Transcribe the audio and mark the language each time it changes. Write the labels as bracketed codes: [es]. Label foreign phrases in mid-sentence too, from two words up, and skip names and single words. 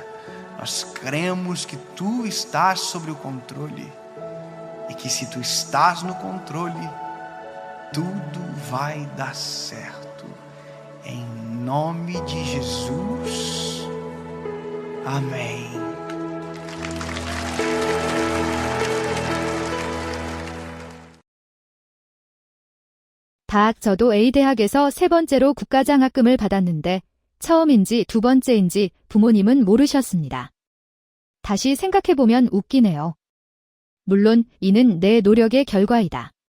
[pt] Nós cremos que Tu estás sobre o controle. E que se Tu estás no controle, tudo vai dar certo. Em nome de Jesus. Amém. [ko] 저도 A대학에서 세 번째로 국가장학금을 받았는데 처음인지 두 번째인지 부모님은 모르셨습니다. 다시 생각해보면 웃기네요. 물론 이는 내 노력의 결과이다.